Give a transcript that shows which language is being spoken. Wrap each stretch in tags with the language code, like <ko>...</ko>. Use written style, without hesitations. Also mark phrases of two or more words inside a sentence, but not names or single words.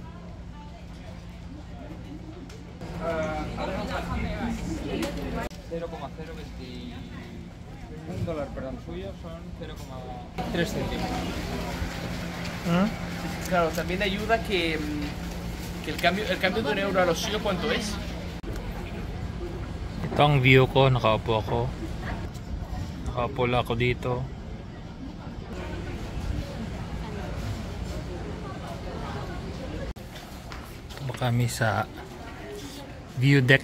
<es>$1, perdón, suyo son 0,3 céntimos. Hmm? Claro, también ayuda que el cambio de un euro a los suyos, ¿cuánto es?</es> <tl>Ito ang view ko. Nakaupo ako. Nakaupo lang ako dito. Ito ba kami sa view deck.</tl>